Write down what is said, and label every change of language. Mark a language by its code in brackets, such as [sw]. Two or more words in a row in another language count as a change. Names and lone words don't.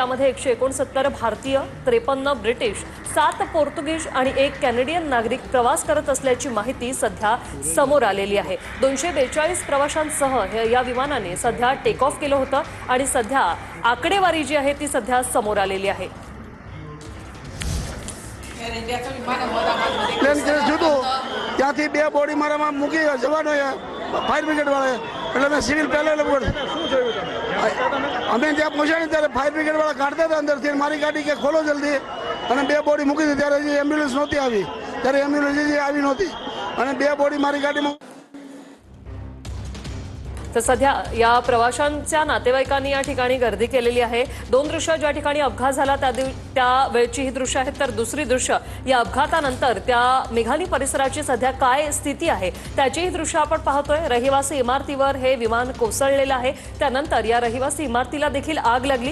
[mr] यामध्ये 169 भारतीय, 53 ब्रिटिश, 7 पोर्तुगीज आणि एक कॅनेडियन नागरिक प्रवास करत असल्याची माहिती सध्या समोर आलेली आहे। 242 प्रवाशांसह या विमानाने सध्या [en] take off [mr] केलं होतं आणि सध्या आकडेवारी जी आहे ती सध्या समोर आलेली आहे। [gu] પ્લેન ક્રેશ થયું હતું ત્યાંથી 2 બોડી મારામાં મૂકી જવાનો [en] fire brigade [gu] વાળાએ, એટલે મેં સિવિલ પહેલા અમે ત્યાં પહોંચ્યા ને ત્યારે [en] fire brigade [gu] વાળા કાઢતા હતા અંદરથી, મારી ગાડી કે ખોલો જલ્દી, અને 2 બોડી મૂકી હતી ત્યારે હજી એમ્બ્યુલન્સ નહોતી આવી, ત્યારે એમ્બ્યુલન્સ હજી આવી નહોતી અને 2 બોડી મારી ગાડીમાં। [mr] तर सध्या या प्रवाशांच्या नातेवाईकांनी या ठिकाणी गर्दी केलेली आहे। 2 दृश्य ज्या ठिकाणी अपघात झाला त्या वेळची ही दृश्य आहेत, तर दुसरी दृश्य या अपघातानंतर त्या मेघानी परिसराची सध्या काय स्थिती आहे त्याची ही दृश्य आपण पाहतोय। रहिवासी इमारतीवर हे विमान कोसळलेलं आहे, त्यानंतर या रहिवासी इमारतीला देखील आग लागली।